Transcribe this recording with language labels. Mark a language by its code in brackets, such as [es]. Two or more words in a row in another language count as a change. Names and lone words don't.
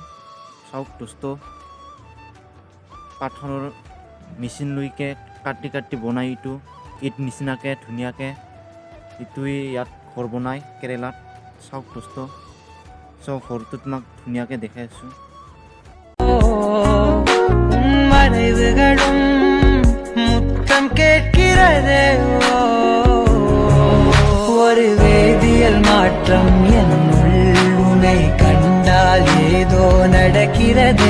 [as] চাওক দোস্ত, পাথৰৰ মেচিন লৈকে কাটি কাটি বনাই এইটো ইট নিচিনাকৈ ধুনীয়াকৈ এইটোৱে ইয়াত ঘৰ বনাই কেৰেলাত। চাওক দোস্ত, চাওক ঘৰটো তোমাক ধুনীয়াকৈ দেখাই আছোঁ। [ta] மறைவுகளும் முத்தம் கேட்கிறதே, ஒரு வேதியியல் மாற்றம் என்னுள் உன்னை கண்டால் ஏதோ நடக்கிறதே.